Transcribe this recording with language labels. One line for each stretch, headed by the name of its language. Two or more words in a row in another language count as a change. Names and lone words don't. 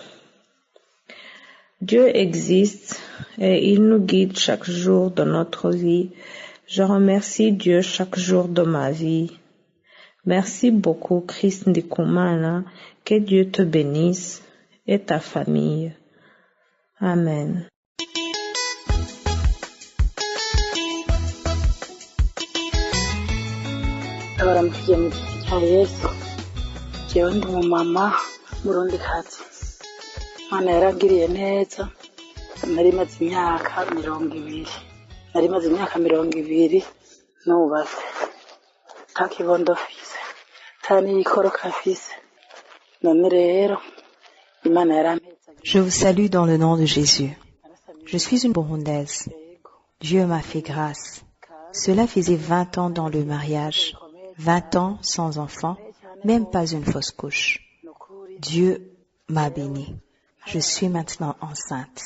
French: Dieu existe et il nous guide chaque jour de notre vie. Je remercie Dieu chaque jour de ma vie. Merci beaucoup, Chris Ndikumana. Que Dieu te bénisse et ta famille. Amen.
Rundi: Abaramukiye mu gihe cya Yesu. Jewe ndi umumama murundikazi. Imana yarangiriye neza. Nari maze imyaka 20 nubatse. Nta kibondo mfise, nta n'ikoroka mfise. none rero Imana yarampetse
French: Je vous salue dans le nom de Jésus. Je suis une Burundaise. Dieu m'a fait grâce. Cela faisait 20 ans dans le mariage, 20 ans sans enfant, même pas une fausse couche. Dieu m'a bénie. Je suis maintenant enceinte.